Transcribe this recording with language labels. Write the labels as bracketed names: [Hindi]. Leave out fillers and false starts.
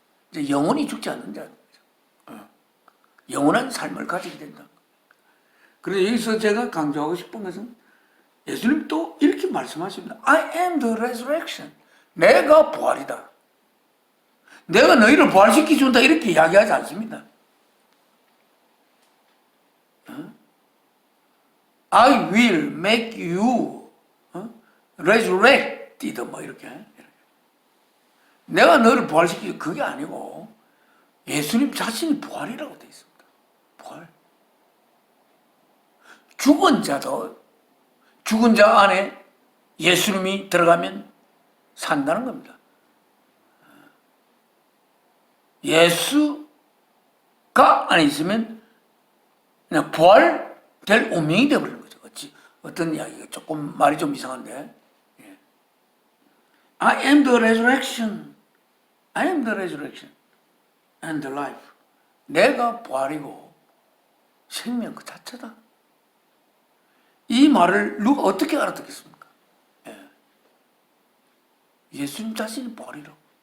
[Korean] 이제 영원히 죽지 않는 자는 거죠. 영원한 삶을 가지게 된다. 그래서 여기서 제가 강조하고 싶은 것은 예수님 또 이렇게 말씀하십니다. [English] I am the resurrection. [Korean] 내가 부활이다. 내가 너희를 부활시켜준다 이렇게 이야기하지 않습니다. [English] I will make you resurrected [Korean] 뭐 이렇게. 내가 너를 부활시키지 그게 아니고 예수님 자신이 부활이라고 되어 있습니다. 부활. 죽은 자도 죽은 자 안에 예수님이 들어가면 산다는 겁니다. 예수가 안에 있으면 그냥 부활될 운명이 되어버리는 거죠. 어떤 이야기가 조금 말이 좀 이상한데. [English] I am the resurrection. I am the resurrection and the life. [Korean] 내가 부활이고 생명 그 자체다. 이 말을 누가 어떻게 알아듣겠습니까? 예수님 자신이 부활이라고.